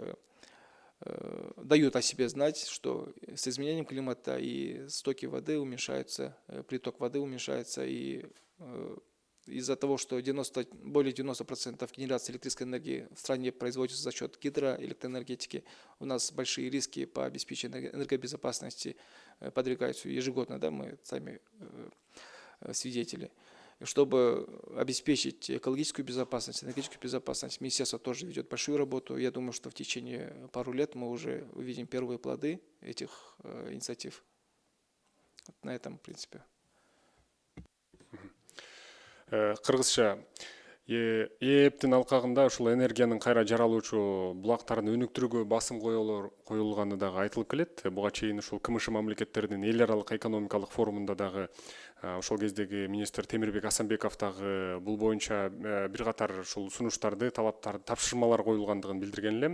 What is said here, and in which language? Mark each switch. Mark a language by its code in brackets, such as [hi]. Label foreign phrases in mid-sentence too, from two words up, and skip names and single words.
[ru] дают о себе знать, что с изменением климата и стоки воды уменьшаются, приток воды уменьшается, и из-за того, что более 90% генерации электрической энергии в стране производится за счет гидроэлектроэнергетики, у нас большие риски по обеспечению энергобезопасности подвергаются ежегодно, да, мы сами свидетели. Чтобы обеспечить экологическую безопасность, энергетическую безопасность, министерство тоже ведет большую работу. Я думаю, что в течение пару лет мы уже увидим первые плоды этих инициатив. Вот на этом, в принципе. [ky] Кыргызча ээптин алкагында ушул энергиянын кайра жаралуучу булактарын өнүктүрүүгө басым коюлганы дагы айтылып келет. Буга чейин ушул КМШ мамлекеттеринин эл аралык экономикалык форумунда дагы ошол кездеги министр Темирбек Асанбеков дагы бул боюнча бир катар ушул сунуштарды, талаптарды, тапшырмалар коюлгандыгын билдирген эле.